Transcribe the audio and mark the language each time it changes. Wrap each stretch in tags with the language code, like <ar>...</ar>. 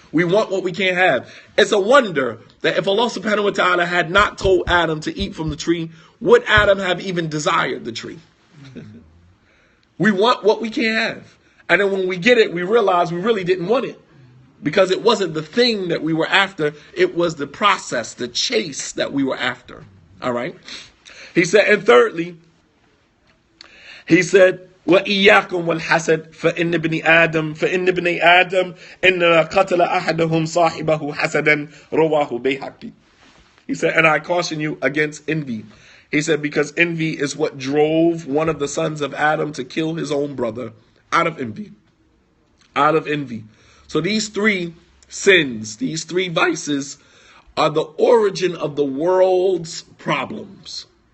<en>We want what we can't have. It's a wonder that if Allah subhanahu wa ta'ala had not told Adam to eat from the tree, would Adam have even desired the tree? We want what we can't have. And then when we get it, we realize we really didn't want it. Because it wasn't the thing that we were after. It was the process, the chase that we were after. All right? He said, and thirdly, he said,</en> <ar>وَإِيَّاكُمْ وَالْحَسَدْ فَإِنَّ بْنِي آدَمْ إِنَّ قَتَلَ أَحَدَهُمْ صَاحِبَهُ حَسَدًا رَوَاهُ بَيْهَقِي.</ar> <en>He said, and I caution you against envy. He said, because envy is what drove one of the sons of Adam to kill his own brother out of envy. Out of envy. So these three sins, these three vices are the origin of the world's problems.</en>